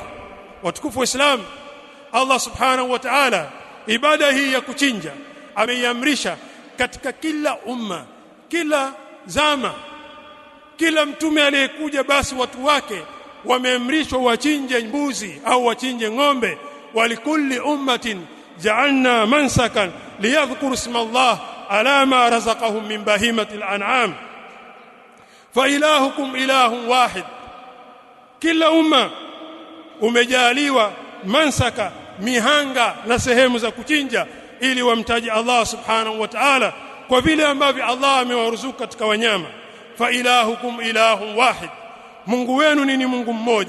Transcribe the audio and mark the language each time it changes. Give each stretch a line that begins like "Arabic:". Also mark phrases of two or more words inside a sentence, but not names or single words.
Swahili: Watukufu wa Islam, Allah
Arabic: سبحانه وتعالى
Swahili: ibada hii ya kuchinja ameiamrisha katika kila umma, kila zama, kila mtume aliyekuja, basi watu wake wameamrishwa wachinje mbuzi au wachinje ng'ombe.
Arabic: ولكل أمة جعلنا منسكا ليذكروا اسم الله على ما رزقهم من بهيمة الأنعام فإلهكم إله واحد,
Swahili: kila umma umejaliwa mansaka, mihanga na sehemu za kuchinja, ili wamtaji Allah
Arabic: سبحانه وتعالى
Swahili: kwa vile ambavyo Allah amewaruzuku katika wanyama.
Arabic: فإلهكم إله واحد,
Swahili: Mungu wenu ni Mungu mmoja.